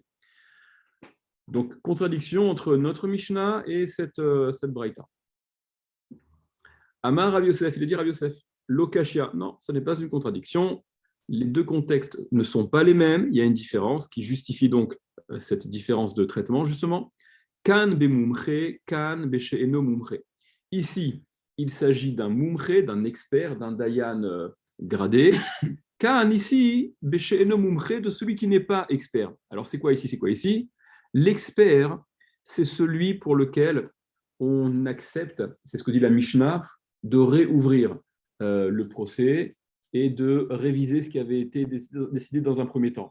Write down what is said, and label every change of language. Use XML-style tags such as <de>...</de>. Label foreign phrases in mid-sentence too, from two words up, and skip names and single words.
<fr>Donc, contradiction entre notre Mishnah et cette Braïta.</fr> <arc>אמר רב יוסף,</arc> <fr>il a dit Rav Yosef, Lokashia, non, ce n'est pas une contradiction. Les deux contextes ne sont pas les mêmes, il y a une différence qui justifie donc cette différence de traitement, justement.</fr> <arc>כאן במומחה, כאן בשאינו מומחה.</arc> <fr>Ici, il s'agit d'un mumche, d'un expert, d'un dayan gradé. Kan ici,</fr> <arc>בשאינו מומחה,</arc> <fr>de celui qui n'est pas expert. Alors c'est quoi ici? L'expert, c'est celui pour lequel on accepte, c'est ce que dit la Mishnah, de réouvrir le procès et de réviser ce qui avait été décidé dans un premier temps.</fr>